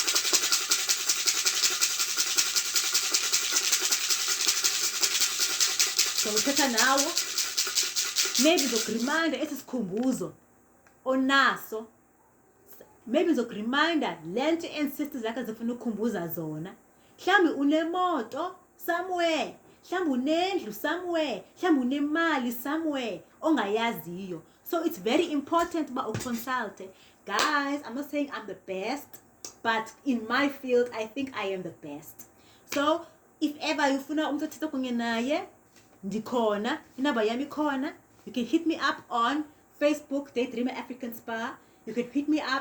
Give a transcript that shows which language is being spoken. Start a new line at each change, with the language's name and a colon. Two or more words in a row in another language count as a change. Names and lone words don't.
Xhosa: So uthetha nawo, maybe ngizokureminder esi sikhumbuzo onaso, maybe ngizokureminder le nto iinsisters zakhe zifuna ukukhumbuza zona. Mhlawumbi unemoto somewhere, mhlawumbi unendlu somewhere, mhlawumbi unemali somewhere ongayaziyo.
English: So it's very important
Xhosa: uba uconsulte.
English: Guys, I'm not saying I'm the best, but in my field I think I am the best. So if ever
Xhosa: ufuna umuntu othetha kunye naye, ndikhona, inamba yami khona.
English: You can hit me up on Facebook, Daydreamer African Spa. You can hit me up